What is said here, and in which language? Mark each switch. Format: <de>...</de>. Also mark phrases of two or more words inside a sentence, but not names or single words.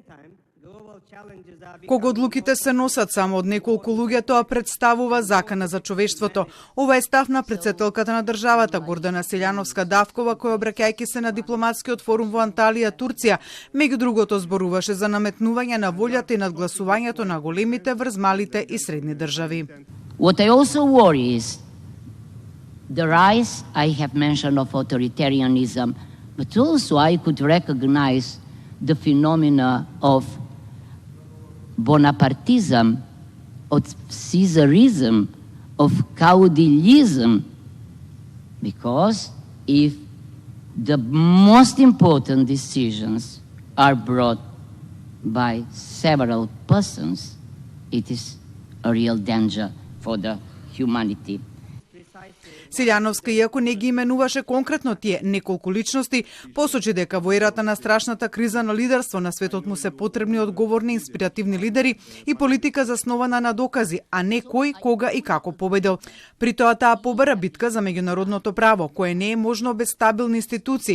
<mk>Кога одлуките се носат само од неколку луѓе, тоа представува закана за човештвото. Ова е став на претседателката на државата Гордана Силјановска-Давкова, која обраќајќи се на дипломатскиот форум во Анталија, Турција, меѓу другото зборуваше за наметнување на волјата и надгласувањето на големите врз малите и средни држави.</mk> <en>What I also worry is the rise I have mentioned of authoritarianism, but also I could recognize the phenomena of Bonapartism, of Caesarism, of caudilism, because if the most important decisions are brought by several persons, it is a real danger for the humanity.</en> <mk>Силјановска, иако не ги именуваше конкретно тие неколку личности, посочи дека во ерата на страшната криза на лидерство на светот му се потребни одговорни инспиративни лидери и политика заснована на докази, а не кој, кога и како победил. При тоа таа побара битка за меѓународното право, кое не е можно без стабилни институции.</mk>